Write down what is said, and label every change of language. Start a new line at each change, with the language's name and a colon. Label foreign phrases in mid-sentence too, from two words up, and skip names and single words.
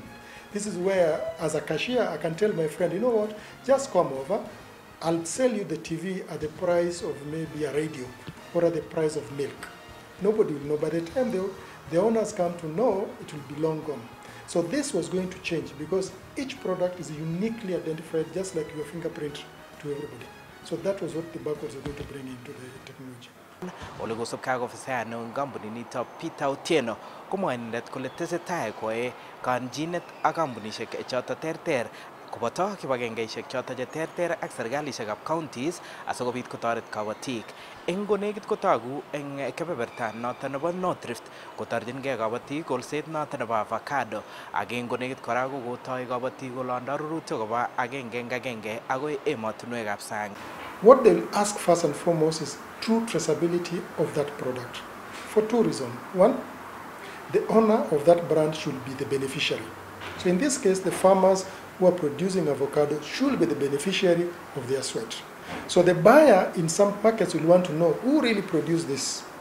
English: This is where, as a cashier, I can tell my friend, you know what, just come over, I'll sell you the TV at the price of maybe a radio or at the price of milk. Nobody will know. By the time the owners come to know, it will be long gone. So this was going to change, because each product is uniquely identified, just like your fingerprint to everybody. So that was what the barcodes are going to bring into the technology.
Kalenjin: Ole kosubkei ofisayat neo eng kampuninito Peter Otieno komwae inendet kole tesetai koyae kanjinet ak kampunishek choto terter koboto kibagengeishek choto che terter ak serkalishekab counties asikobit kotoret kabatik. Eng konekit kotogu eng kebeberta noto nebo North Rift kotorjingei kabatik kolset noto nebo avocado, ak eng konekit kora kokotoi kabatik kolondoi rurutik koba agenge eng agenge agoi emotinwekab sang.
English: What they'll ask first and foremost is true traceability of that product. for two reasons. One, the owner of that brand should be the beneficiary. So in this case, the farmers who are producing avocado should be the beneficiary of their sweat. So the buyer in some markets will want to know who really produced this.